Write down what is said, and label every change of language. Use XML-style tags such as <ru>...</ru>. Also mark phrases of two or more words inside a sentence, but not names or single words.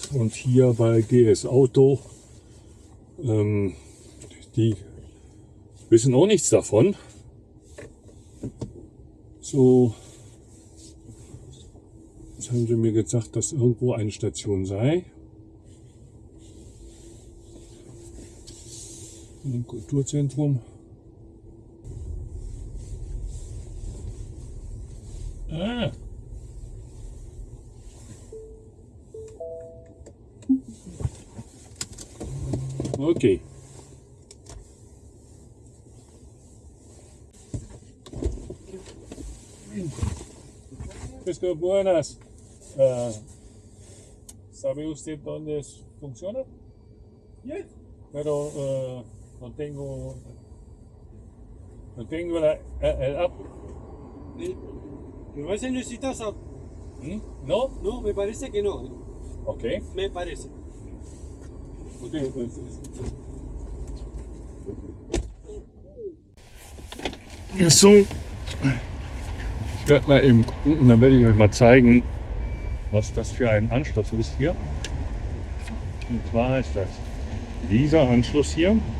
<de>Und hier bei GS Auto, die wissen auch nichts davon. So, jetzt haben sie mir gesagt, dass irgendwo eine Station sei. Im Kulturzentrum. Ah. Okay.</de> <es>Pesco, buenas. ¿Sabe usted dónde funciona? Yes. Pero no tengo el app. No, ese necesitas app. ¿No? No, me parece que no. Okay. Me parece. Okay.</es> <de>So, ich werde mal eben gucken und dann werde ich euch mal zeigen, was das für ein Anschluss ist hier. Und zwar ist das dieser Anschluss hier.</de>